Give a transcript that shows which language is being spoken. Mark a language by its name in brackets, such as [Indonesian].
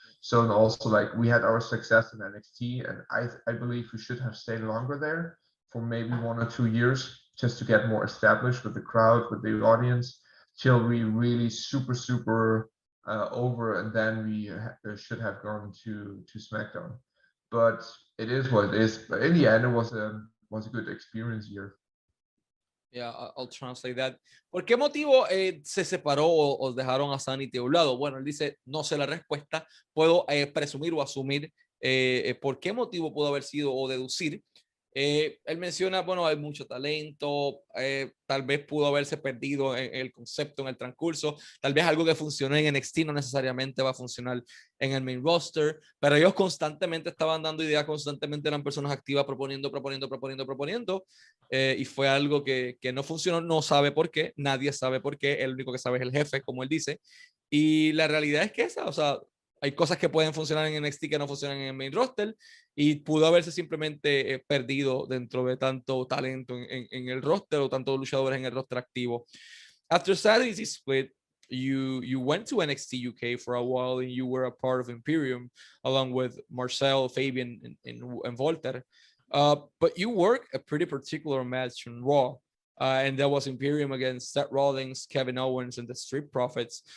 [English] So and also like we had our success in NXT, and I believe we should have stayed longer there for maybe 1 or 2 years just to get more established with the crowd, with the audience, till we really super over, and then we should have gone to SmackDown. But it is what it is. But in the end, it was a good experience here. Yeah, I'll translate that. [Spanish] ¿Por qué motivo se separó o dejaron a SAnitY a un lado? Bueno, él dice, no sé la respuesta, puedo presumir o asumir por qué motivo pudo haber sido o deducir. Él menciona, bueno, hay mucho talento, tal vez pudo haberse perdido en el concepto, en el transcurso, tal vez algo que funcionó en NXT no necesariamente va a funcionar en el main roster, pero ellos constantemente estaban dando ideas, constantemente eran personas activas proponiendo, y fue algo que no funcionó, no sabe por qué, nadie sabe por qué, el único que sabe es el jefe, como él dice, y la realidad es que esa, o sea, hay cosas que pueden funcionar en NXT que no funcionan en el main roster, y pudo haberse simplemente perdido dentro de tanto talento en el roster o tantos luchadores en el roster activo. [English] After SAnitY split, you went to NXT UK for a while and you were a part of Imperium along with Marcel, Fabian, and Walter. But you worked a pretty particular match on Raw. And that was Imperium against Seth Rollins, Kevin Owens, and the Street Profits.